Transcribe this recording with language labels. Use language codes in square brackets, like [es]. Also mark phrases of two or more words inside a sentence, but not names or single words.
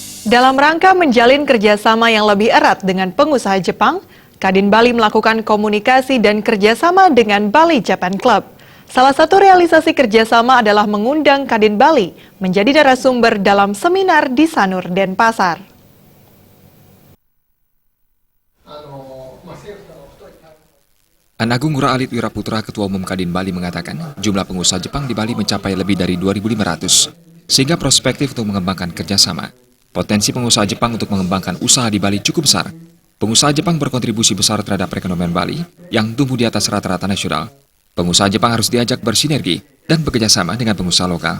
[id] Dalam rangka menjalin kerjasama yang lebih erat dengan pengusaha Jepang, Kadin Bali melakukan komunikasi dan kerjasama dengan Bali Japan Club. Salah satu realisasi kerjasama adalah mengundang Kadin Bali menjadi narasumber dalam seminar di Sanur, Denpasar. Agung Ngurah Alit Wiraputra, Ketua Umum Kadin Bali mengatakan jumlah pengusaha Jepang di Bali mencapai lebih dari 2.500, sehingga prospektif untuk mengembangkan kerjasama. Potensi pengusaha Jepang untuk mengembangkan usaha di Bali cukup besar. Pengusaha Jepang berkontribusi besar terhadap perekonomian Bali yang tumbuh di atas rata-rata nasional. Pengusaha Jepang harus diajak bersinergi dan bekerjasama dengan pengusaha lokal.